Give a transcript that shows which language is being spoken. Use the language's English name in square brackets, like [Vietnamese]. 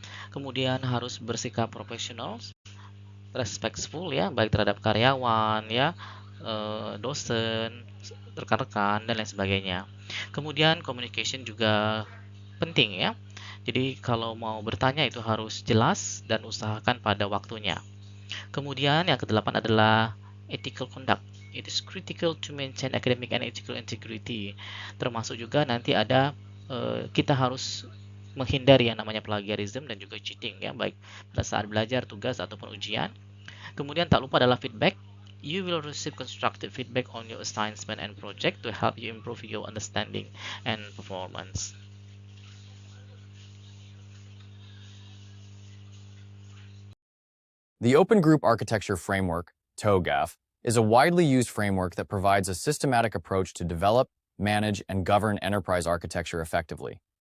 [Indonesian] Kemudian harus bersikap profesional, respectful ya, baik terhadap karyawan ya, dosen, rekan-rekan dan lain sebagainya. Kemudian communication juga penting ya. Jadi kalau mau bertanya itu harus jelas dan usahakan pada waktunya. Kemudian yang kedelapan adalah ethical conduct. [English] It is critical to maintain academic and ethical integrity. [Indonesian] Termasuk juga nanti ada kita harus menghindari yang namanya plagiarism dan juga cheating ya, baik pada saat belajar, tugas ataupun ujian. Kemudian tak lupa adalah feedback. [English] You will receive constructive feedback on your assignment and project to help you improve your understanding and performance. The Open Group Architecture Framework, TOGAF, is a widely used framework that provides a systematic approach to develop, manage, and govern enterprise architecture effectively.